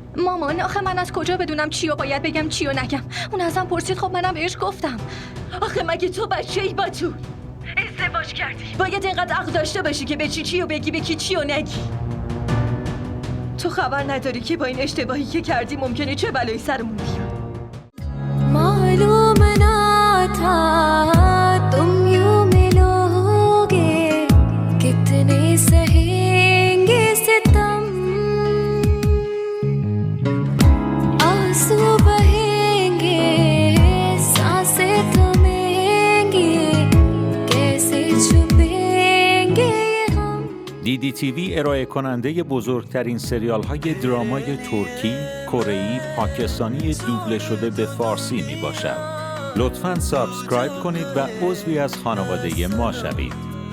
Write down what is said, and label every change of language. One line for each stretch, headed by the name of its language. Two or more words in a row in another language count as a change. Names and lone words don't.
Persian: مامان آخه من از کجا بدونم چی رو باید بگم چی رو نگم؟ اون ازم پرسید خب منم بهش گفتم. آخه مگه تو بچه‌ای بتول؟ ازدواج کردی، باید اینقدر عقل داشته باشی که به چی رو بگی به کی چی رو نگی. تو خبر نداری که با این اشتباهی که کردی ممکنه چه بلایی سرمون بیاد.
Urdu: معلوم نہ تھا تم یوں ملوگے کتنے سہیں گے ستم آنسو بہیں گے سانسیں تھمیں گی کیسے چھپیں گے ہم.
Persian: DDTV ارائه کننده بزرگترین سریال های درامای ترکی، کره‌ای، پاکستانی دوبله شده به فارسی می باشد. لطفاً سابسکرایب کنید و عضوی از خانواده ما شوید.